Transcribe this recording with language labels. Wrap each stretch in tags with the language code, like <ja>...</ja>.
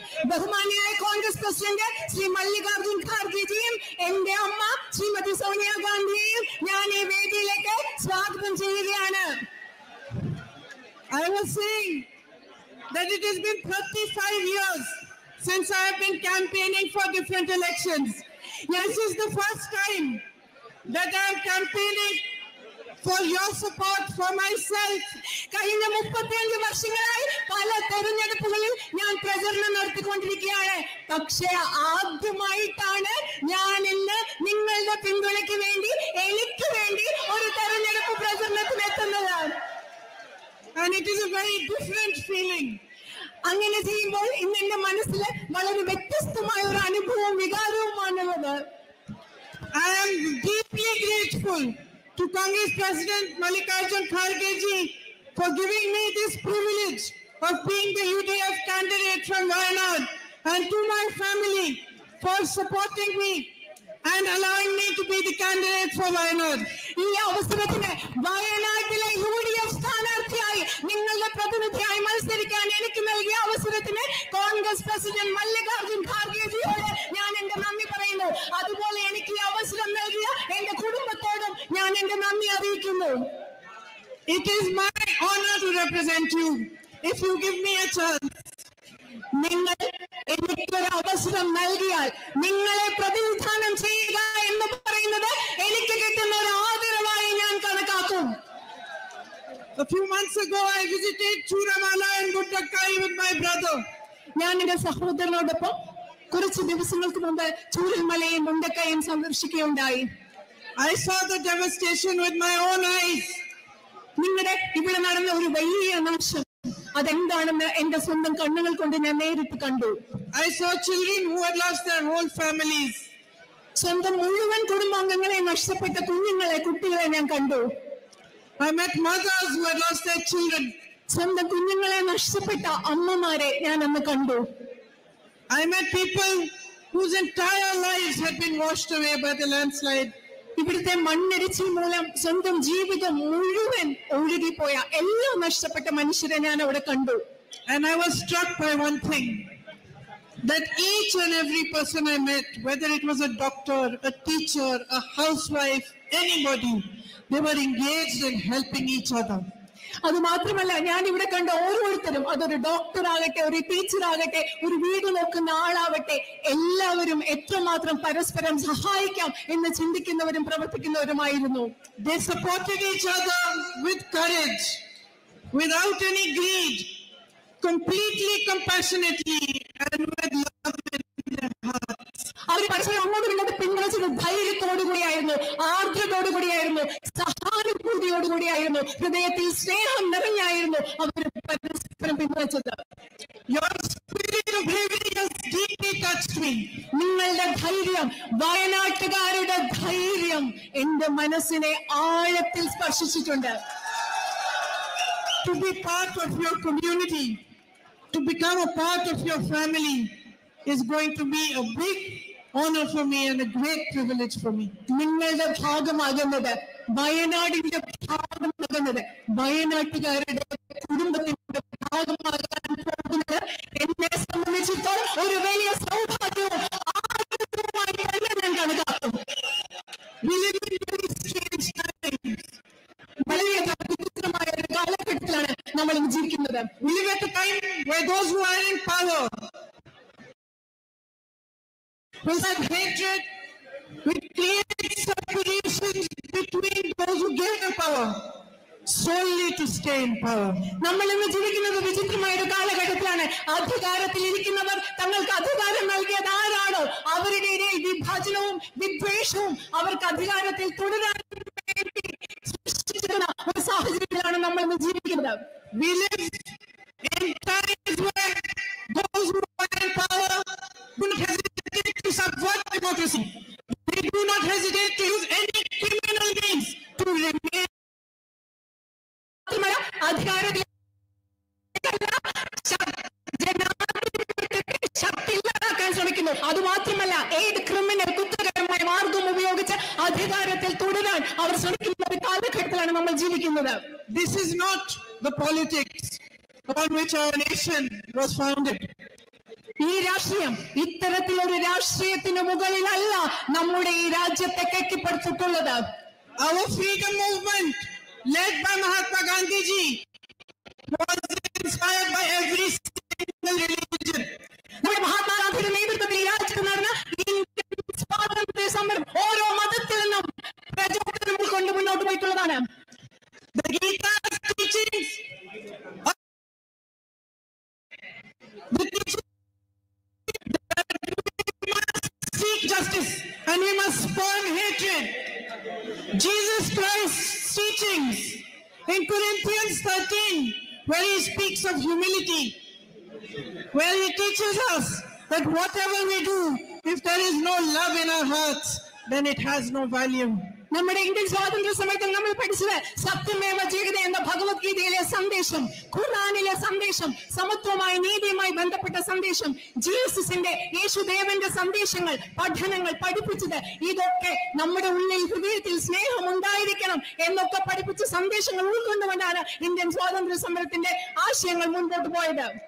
<ml>ബഹുമാനിയായ Congress president Shri Mallikarjun ഖാർഗെജിയും എന്റെ അമ്മ ശ്രീമതി സോണിയാഗാന്ധിയെയും ഞാൻ ഈ വേദിയിലേക്ക് സ്വാഗതം ചെയ്യുകയാണ്.</ml> <en>I was saying that it has been 35 years since I have been campaigning for different elections. This is the first time that I am campaigning for your support for myself.</en> <ml>കഴിഞ്ഞ 35 വർഷങ്ങളായി പല തെരഞ്ഞെടുപ്പുകളിൽ ഞാൻ പ്രചരണം നടത്തിക്കൊണ്ടിരിക്കുകയാണ്. പക്ഷേ ആദ്യമായിട്ടാണ് ഞാൻ ഇന്ന് നിങ്ങളുടെ പിന്തുണയ്ക്ക് വേണ്ടി, എനിക്ക് വേണ്ടി ഒരു തെരഞ്ഞെടുപ്പ് പ്രചരണത്തിന് എത്തുന്നത്.</ml> <en>And it is a very different feeling.</en> <ml>അങ്ങനെ ചെയ്യുമ്പോൾ ഇന്ന് എന്റെ മനസ്സിൽ വളരെ വ്യത്യസ്തമായ ഒരു അനുഭവവും വികാരവുമാണുള്ളത്.</ml> <en>I am deeply grateful to Congress President Mallikarjun Kharge ji for giving me this privilege of being the UDF candidate from Wayanad, and to my family for supporting me and allowing me to be the candidate for Wayanad.</en> <ml>ഈ അവസരത്തിന് വയനാട്ടിലെ UDF സ്ഥാനാർത്ഥിയായി നിങ്ങളുടെ പ്രതിനിധിയായി മത്സരിക്കാൻ എനിക്ക് നൽകിയ അവസരത്തിന് Congress president Mallikarjun ഖാർഗെജിയോട് ഞാൻ എന്റെ നന്ദി പറയുന്നു. അതുപോലെ എനിക്ക് ഈ അവസരം നൽകിയ എന്റെ കുടുംബത്തോടും ഞാൻ എന്റെ നന്ദി അറിയിക്കുന്നു.</ml> <en>It is my honor to represent you. If you give me a chance,</en> <ml>നിങ്ങൾ എനിക്കൊരു അവസരം നൽകിയാൽ നിങ്ങളെ പ്രതിനിധാനം ചെയ്യുക എന്ന് പറയുന്നത് എനിക്ക് കിട്ടുന്ന ഒരു ആദരവായി ഞാൻ കണക്കാക്കും.</ml> <en>A few months ago, I visited Churamala and Guddakai with my brother.</en> <ml>ഞാൻ എന്റെ സഹോദരനോടൊപ്പം കുറച്ച് ദിവസങ്ങൾക്ക് മുമ്പ് ചൂരൽമലയും മുണ്ടക്കയും സന്ദർശിക്കുകയുണ്ടായി.</ml> <en>I saw the devastation with my own eyes.</en> <ml>നിങ്ങളുടെ ഇവിടെ നടന്ന ഒരു വലിയ നാശം അതെന്താണെന്ന് എന്റെ സ്വന്തം കണ്ണുകൾ കൊണ്ട് ഞാൻ നേരിട്ട് കണ്ടു.</ml> <en>I saw children who had lost their whole families.</en> <ml>സ്വന്തം മുഴുവൻ കുടുംബാംഗങ്ങളെ നഷ്ടപ്പെട്ട കുട്ടികളെ ഞാൻ കണ്ടു.</ml> <en>I met mothers who had lost their children.</en> <ml>സ്വന്തം കുഞ്ഞുങ്ങളെ നഷ്ടപ്പെട്ട അമ്മമാരെ ഞാൻ അന്ന് കണ്ടു.</ml> <en>I met people whose entire lives had been washed away by the landslide.</en> <ml>ഇവിടുത്തെ മണ്ണിടിച്ചിൽ മൂലം സ്വന്തം ജീവിതം മുഴുവൻ ഒഴുകിപ്പോയ എല്ലാം നഷ്ടപ്പെട്ട മനുഷ്യരെ ഞാൻ അവിടെ കണ്ടു.</ml> <en>And I was struck by one thing, that each and every person I met, whether it was a doctor, a teacher, a housewife, anybody, they were engaged in helping each other.</en> <ml>അത് മാത്രമല്ല, ഞാൻ ഇവിടെ കണ്ട ഓരോരുത്തരും, അതൊരു doctor ആകട്ടെ, ഒരു teacher ആകട്ടെ, ഒരു വീട് നോക്കുന്ന ആളാവട്ടെ, എല്ലാവരും എത്രമാത്രം പരസ്പരം സഹായിക്കാം എന്ന് ചിന്തിക്കുന്നവരും പ്രവർത്തിക്കുന്നവരുമായിരുന്നു.</ml> <en>They supported each other with courage, without any greed, completely compassionately, and with love in their hearts.</en> <ml>അവർ പരസ്പരം അങ്ങോട്ടും ഇങ്ങോട്ടും പിന്തുണച്ചത് ധൈര്യത്തോടുകൂടിയായിരുന്നു, ആർദ്രതയോടുകൂടിയായിരുന്നു, സഹാനുഭൂതിയോടുകൂടിയായിരുന്നു, ഹൃദയത്തിൽ സ്നേഹം നിറഞ്ഞായിരുന്നു അവർ പരസ്പരം പിന്തുണച്ചത്.</ml> <en>Your spirit of bravery has deeply touched me.</en> <ml>നിങ്ങളുടെ ധൈര്യം, വയനാട്ടുകാരുടെ ധൈര്യം എന്റെ മനസ്സിനെ ആഴത്തിൽ സ്പർശിച്ചിട്ടുണ്ട്.</ml> <en>To be part of your community, to become a part of your family is going to be a big honor for me and a great privilege for me.</en> <ml>നിങ്ങളുടെ ഭാഗമാകുന്നത്, വയനാടിന്റെ ഭാഗമാകുന്നത്, വയനാട്ടുകാരുടെ കുടുംബത്തിന്റെ ഭാഗമാകാൻ പോകുന്നത് എന്നെ സംബന്ധിച്ചിടത്തോളം ഒരു വലിയ സൗഭാഗ്യവും ആഗ്രഹവുമായി തന്നെ ഞാൻ കണക്കാക്കും.</ml> <en>We live in very strange times.</en> <ml>വളരെ വിചിത്രമായ ഒരു കാലഘട്ടത്തിലാണ് നമ്മൾ ജീവിക്കുന്നത്.</ml> <en>We live at a time where those who are in power will have hatred, will create separations between those who get the power solely to stay in power.</en> <ml>നമ്മൾ ഇന്ന് ജീവിക്കുന്നത് വിചിത്രമായ ഒരു കാലഘട്ടത്തിലാണ്. അധികാരത്തിൽ ഇരിക്കുന്നവർ തങ്ങൾക്ക് അധികാരം നൽകിയത് ആരാണോ അവരുടെ ഇടയിൽ വിഭാജനവും വിദ്വേഷവും അവർക്ക് അധികാരത്തിൽ തുടരാൻ വേണ്ടി സൃഷ്ടിച്ചിരുന്ന ഒരു സാഹചര്യത്തിലാണ് നമ്മൾ ഇന്ന് ജീവിക്കുന്നത്.</ml> <en>We live in times where those who are in power do not hesitate to subvert democracy. They do not hesitate to use any criminal means to remain.</en> <ml>അധികാരത്തിൽ ശക്തിയില്ലാതാക്കാൻ ശ്രമിക്കുന്നു. അതുമാത്രമല്ല, ഏത് ക്രിമിനൽ കുറ്റകരമായ മാർഗം ഉപയോഗിച്ച് അധികാരത്തിൽ തുടരാൻ അവർ ശ്രമിക്കുന്ന ഒരു കാലഘട്ടത്തിലാണ് നമ്മൾ ജീവിക്കുന്നത്.</ml> <en>This is not the politics upon which our nation was founded.</en> <ml>ഈ രാഷ്ട്രീയം ഇത്തരത്തിലൊരു രാഷ്ട്രീയത്തിന് മുകളിലല്ല നമ്മുടെ ഈ രാജ്യത്തെ കെട്ടിപ്പടുത്തിട്ടുള്ളത്.</ml> <en>Our freedom movement, led by Mahatma Gandhi ji, was inspired by every single religion.</en> <ml>നമ്മുടെ മഹാത്മാഗാന്ധിയുടെ നേതൃത്വത്തിൽ ഈ രാജ്യത്ത് നടന്ന ഇന്ത്യൻ സ്വാതന്ത്ര്യ സമരം ഓരോ മതത്തിൽ നിന്നും പ്രചോദനം ഉൾക്കൊണ്ട് മുന്നോട്ട് പോയിട്ടുള്ളതാണ്.</ml> <en>The Gita's teachings, the teachings that we must seek justice and we must spurn hatred. Jesus Christ's teachings in Corinthians 13, where he speaks of humility, where he teaches us that whatever we do, if there is no love in our hearts, then it has no value.</en> <ml>നമ്മുടെ Indian സ്വാതന്ത്ര്യ സമയത്ത് നമ്മൾ പഠിച്ചത് സത്യമേവ ജയതേ എന്ന ഭഗവത്ഗീതയിലെ സന്ദേശം, ഖുർആനിലെ സന്ദേശം, സമത്വമായി നീതിയുമായി ബന്ധപ്പെട്ട സന്ദേശം, ജീസസിന്റെ യേശുദേവന്റെ സന്ദേശങ്ങൾ, പഠനങ്ങൾ പഠിപ്പിച്ചത് ഇതൊക്കെ നമ്മുടെ ഉള്ളിൽ ഹൃദയത്തിൽ സ്നേഹം ഉണ്ടായിരിക്കണം എന്നൊക്കെ പഠിപ്പിച്ച സന്ദേശങ്ങൾ ഉൾക്കൊണ്ടുകൊണ്ടാണ് ഇന്ത്യൻ സ്വാതന്ത്ര്യ സമരത്തിന്റെ ആശയങ്ങൾ മുൻപോട്ട് പോയത്.</ml>